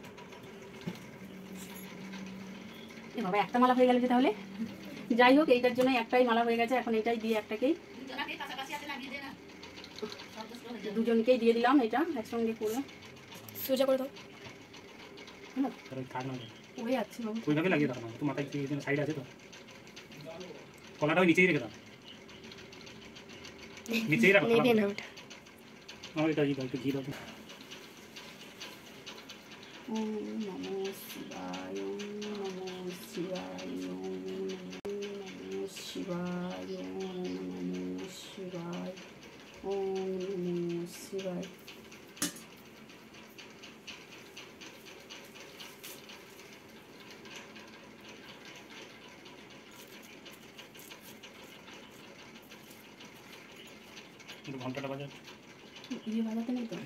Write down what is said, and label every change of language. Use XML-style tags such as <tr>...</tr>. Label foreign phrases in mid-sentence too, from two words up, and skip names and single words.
<bn>বাবা একটা মালা হয়ে গেল যে, তাহলে যাই হোক এইটার জন্য একটাই মালা হয়ে গেছে, এখন এটাই দিয়ে একটাকেই দুজনকেই দিয়ে দিলাম, এটা একসঙ্গে করে সোজা করে দাও। ওই আছে বাবু, ওইভাবে লাগিয়ে দাও না, তো মাথায় কি সাইড আছে তো, কলাটা ওই নিচেই রেখে দাও, নিচেই রাখো, নেবে না ওটা। আমার এটা একটু ঘি দাও।</bn> <sa>ওম নমো শিবায়, ওম নমো শিবায়, ওম নমো শিবায়, ওম নমো শিবায়, ওম নমো শিবায়।</sa> <bn>ঘন্টাটা বাজে, ইয়ে বাজাতে নেই তো,</bn>